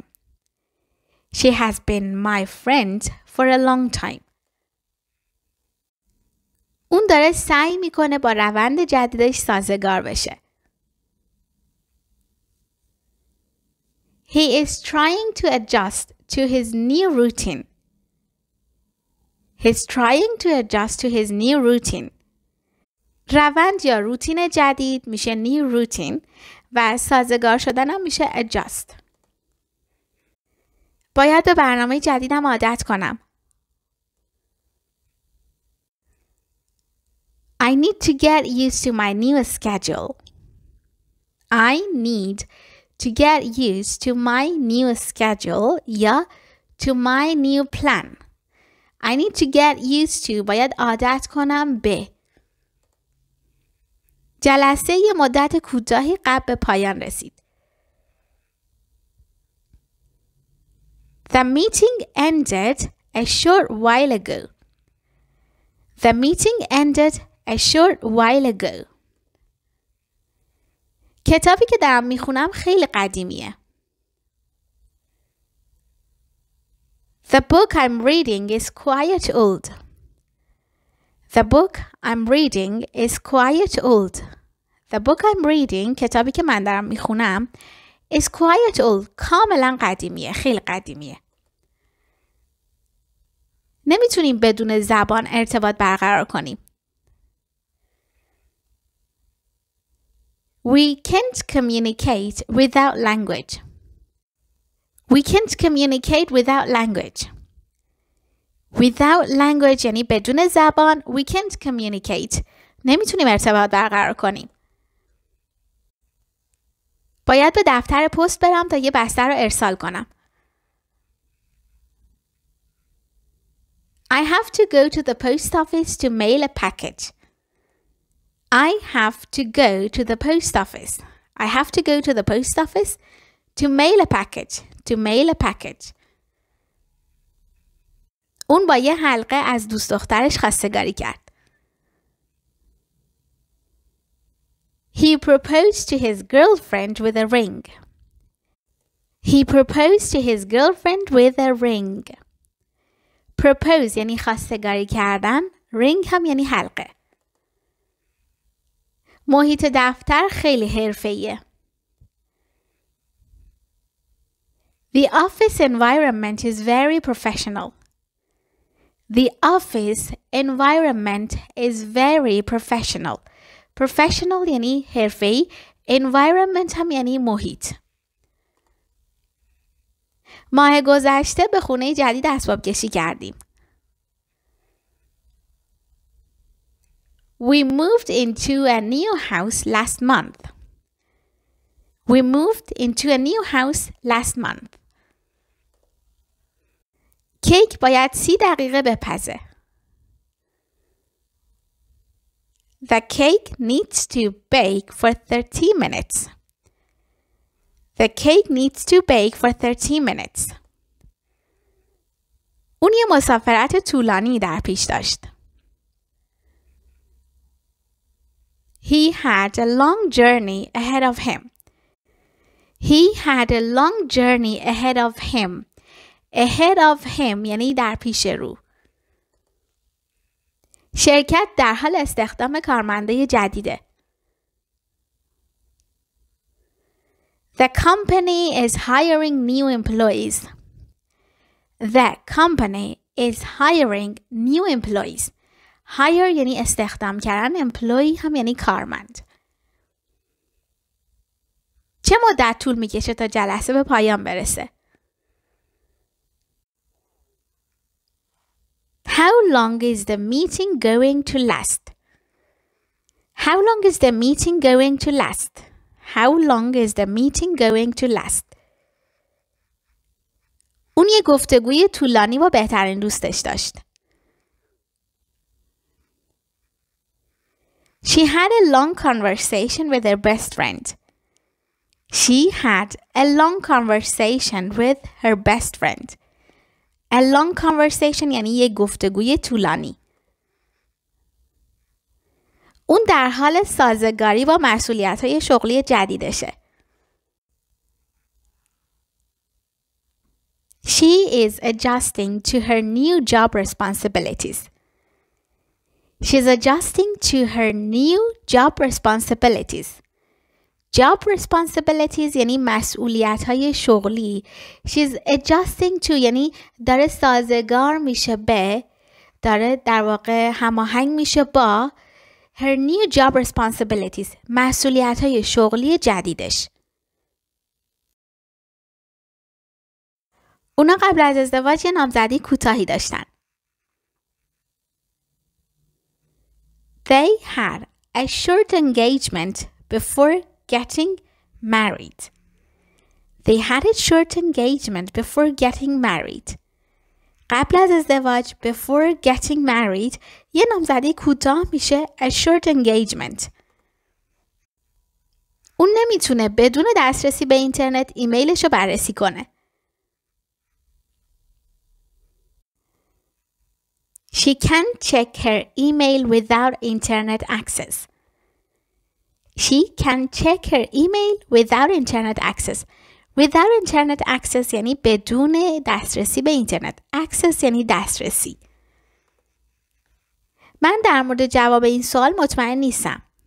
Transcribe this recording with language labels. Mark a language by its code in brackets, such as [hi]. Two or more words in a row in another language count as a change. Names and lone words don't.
[en] She has been my friend for a long time. [fa] اون داره سعی میکنه با روند جدیدش سازگار بشه. [en] He is trying to adjust to his new routine. He's trying to adjust to his new routine. [fa] روند یا روتین جدید میشه [en] new routine [fa] و سازگار شدن هم میشه adjust. باید به برنامه جدیدم عادت کنم. [en] I need to get used to my new schedule. I need to get used to my new schedule یا to my new plan. I need to get used to [fa] باید عادت کنم به. جلسه یه مدت کوتاهی قبل به پایان رسید. [en] The meeting ended a short while ago. The meeting ended a short while ago. [fa] کتابی که دارم میخونم خیلی قدیمیه. [en] The book I'm reading is quite old. The book I'm reading is quite old. The book I'm reading [fa] کتابی که من دارم میخونم [en] is quite old. [fa] کاملا قدیمیه. خیلی قدیمیه. نمیتونیم بدون زبان ارتباط برقرار کنیم. [en] We can't communicate without language. We can't communicate without language. Without language [fa] یعنی بدون زبان. [en] We can't communicate. [fa] نمیتونیم ارتباط برقرار کنیم. باید به دفتر پست برم تا یه بسته رو ارسال کنم. [en] I have to go to the post office to mail a package. I have to go to the post office. I have to go to the post office to mail a package. To mail a package. [fa] اون با یه حلقه از دوست دخترش خواستگاری کرد. [en] He proposed to his girlfriend with a ring. He proposed to his girlfriend with a ring. [fa] Propose یعنی خواستگاری کردن. ring هم یعنی حلقه. محیط دفتر خیلی حرفه‌ایه. [en] The office environment is very professional. The office environment is very professional. [fa] Professional یعنی حرفه‌ای. Environment هم یعنی محیط. ماه گذشته به خونه جدید اسباب کشی کردیم. [en] We moved into a new house last month. We moved into a new house last month. [fa] کیک باید 30 دقیقه بپزه. [en] The cake needs to bake for 30 minutes. The cake needs to bake for 30 minutes. [fa] اون یه مسافرت طولانی در پیش داشت. [en] He had a long journey ahead of him. He had a long journey ahead of him. Ahead of him [fa] یعنی در پیش رو. شرکت در حال استخدام کارمندای جدیده. [en] The company is hiring new employees. The company is hiring new employees. [fa] Hire یعنی استخدام کردن. employee هم یعنی کارمند. چه مدت طول میکشه تا جلسه به پایان برسه؟ [en] How long is the meeting going to last? How long is the meeting going to last? How long is the meeting going to last? [fa] اون یه گفتگوی طولانی با بهترین دوستش داشت. [en] She had a long conversation with her best friend. She had a long conversation with her best friend. A long conversation [fa] یعنی یه گفتگوی طولانی. اون در حال سازگاری با مسئولیت‌های شغلی جدیدشه. [en] She is adjusting to her new job responsibilities. She's adjusting to her new job responsibilities. Job responsibilities [fa] یعنی مسئولیت‌های شغلی. [en] She's adjusting to [fa] یعنی داره سازگار میشه به، داره در واقع هماهنگ میشه با [en] her new job responsibilities. [fa] مسئولیت‌های شغلی جدیدش. اونا قبل از ازدواج یه نامزدی کوتاهی داشتن. [en] They had a short engagement before getting married. They had a short engagement before getting married. [fa] قبل از ازدواج [en] before getting married [fa] یه نامزدی کوتاه میشه [en] a short engagement. [fa] اون نمیتونه بدون دسترسی به اینترنت ایمیلش رو بررسی کنه. [en] She can't check her email without internet access. She can check her email without internet access. Without internet access [fa] یعنی بدون دسترسی به اینترنت. Access یعنی دسترسی. من در مورد جواب این سوال مطمئن نیستم.